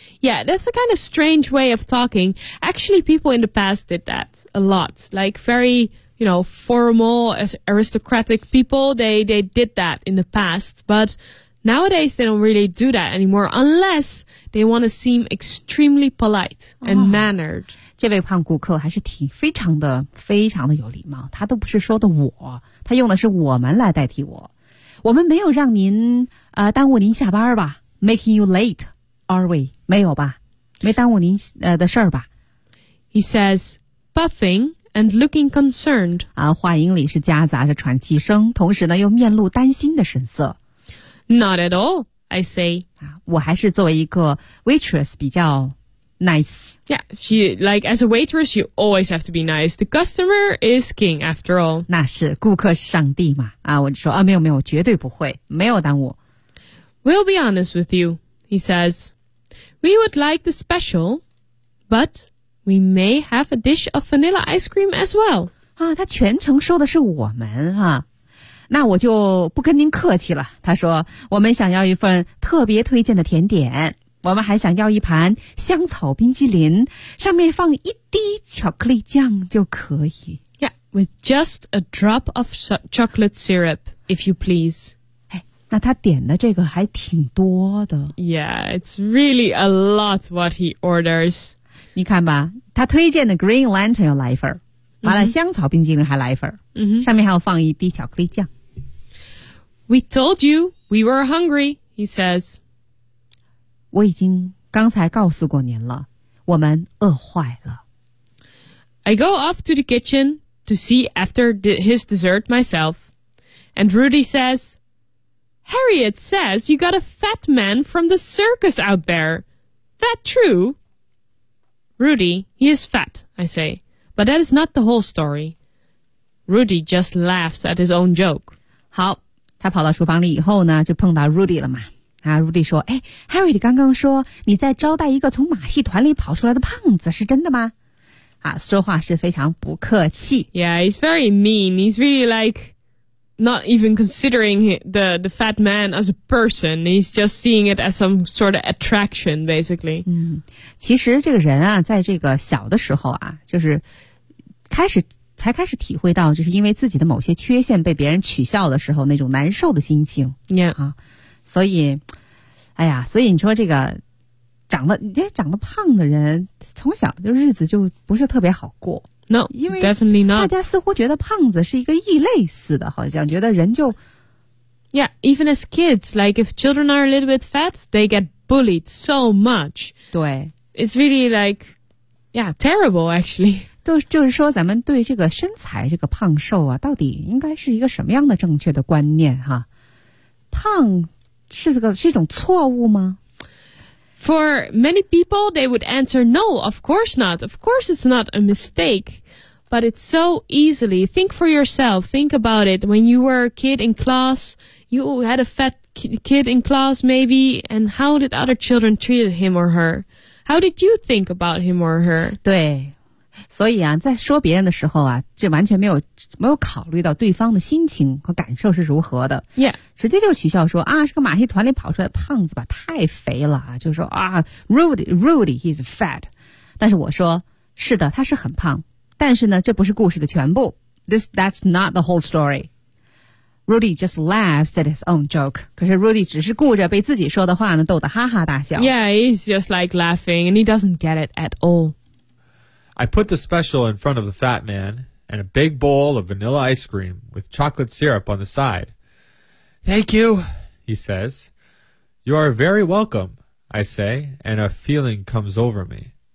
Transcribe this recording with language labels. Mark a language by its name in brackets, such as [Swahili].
[English] Yeah, that's a kind of strange way of talking. Actually, people in the past did that a lot. Like very, you know, formal, aristocratic people, they did that in the past. But nowadays, they don't really do that anymore, unless they want to seem extremely polite and mannered. [Chinese] 这位胖顾客还是挺非常的非常的有礼貌。他都不是说的我，他用的是我们来代替我。我们没有让您耽误您下班吧 ？ [English] Making you late, are we? [Chinese] 没有吧？没耽误您的事儿吧 [English] ？He says, puffing and looking concerned. [Chinese] 啊，话音里是夹杂着喘气声，同时呢又面露担心的神色。 [English] Not at all, I say. [Chinese] 啊，我还是作为一个 waitress 比较 nice. [English] Yeah, she like as a waitress, you always have to be nice. The customer is king, after all. [Chinese] 那是顾客是上帝嘛。啊，我就说啊，没有没有，绝对不会，没有耽误。 [English] We'll be honest with you, he says. We would like the special, but we may have a dish of vanilla ice cream as well. [Chinese] 啊，他全程说的是我们啊，那我就不跟您客气了。他说，我们想要一份特别推荐的甜点。我们还想要一盘香草冰淇淋，上面放一滴巧克力酱就可以。 [English] Yeah, with just a drop of chocolate syrup, if you please. [Chinese] 那他点的这个还挺多的。 [English] Yeah, it's really a lot what he orders. [Chinese] 你看吧，他推荐的 Green Lantern 要来一份，完了香草冰激凌还来一份，上面还要放一滴巧克力酱。 [English] We told you we were hungry, he says. [Chinese] 我已经刚才告诉过您了，我们饿坏了。 [English] I go off to the kitchen to see after his dessert myself. And Rudy says... Harriet says you got a fat man from the circus out there. That true? Rudy, he is fat, I say. But that is not the whole story. Rudy just laughs at his own joke. [Chinese] 好，他跑到厨房里以后呢，就碰到 Rudy 了嘛。啊 ，Rudy 说，哎 ，Harriet 刚刚说你在招待一个从马戏团里跑出来的胖子，是真的吗？啊，说话是非常不客气。 [English] Yeah, he's very mean. He's really like... Not even considering the fat man as a person, he's just seeing it as some sort of attraction, basically. [Chinese] 其实这个人啊，在这个小的时候啊，就是开始体会到，就是因为自己的某些缺陷被别人取笑的时候那种难受的心情。 [English] Yeah. [Chinese] 啊，所以，哎呀，所以你说这个长得胖的人，从小就日子就不是特别好过。 [English] No, [Chinese] 因为 [English] definitely not. [Chinese] 大家似乎觉得胖子是一个异类似的，好像觉得人就 [English] ，Yeah, even as kids, like if children are a little bit fat, they get bullied so much. [Chinese] 对 [English] ，It's really like, yeah, terrible actually. [Chinese] 就是说，咱们对这个身材、这个胖瘦啊，到底应该是一个什么样的正确的观念哈？胖是一种错误吗？ [English] For many people, they would answer, no, of course not. Of course it's not a mistake. But it's so easily. Think for yourself. Think about it. When you were a kid in class, you had a fat kid in class, maybe. And how did other children treat him or her? How did you think about him or her? [Chinese] 对，所以啊，在说别人的时候啊，这完全没有考虑到对方的心情和感受是如何的。 [English] Yeah. [Chinese] 直接就取笑说啊，是个马戏团里跑出来的胖子吧，太肥了啊，就说啊 ，Rudy, [English] he's fat. [Chinese] 但是我说，是的，他是很胖，但是呢，这不是故事的全部。 [English] That's not the whole story. Rudy just laughs at his own joke. [Chinese] 可是 Rudy 只是顾着被自己说的话呢逗得哈哈大笑。 [English] Yeah, he's just like laughing and he doesn't get it at all. I put the special in front of the fat man and a big bowl of vanilla ice cream with chocolate syrup on the side. Thank you, he says. You are very welcome, I say, and a feeling comes over me.